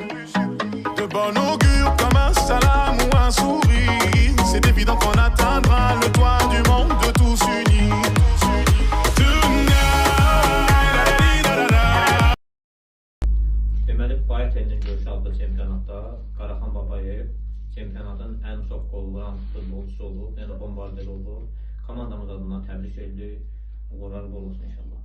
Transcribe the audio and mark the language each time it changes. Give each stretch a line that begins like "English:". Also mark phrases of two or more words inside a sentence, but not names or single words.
French: De bon augure comme un salam ou un sourire, c'est évident qu'on atteindra le toit du monde de tous unis.
Azerbaijani: Deməli, Bayat elinin görüşü adlı çempionatda Qaraxan Babayev çempionatın ən çox qol vuran futbolçusu olub, yəni bombarder olub. Komandamız adından təbrik edirik. Uğurlar bol olsun inşallah.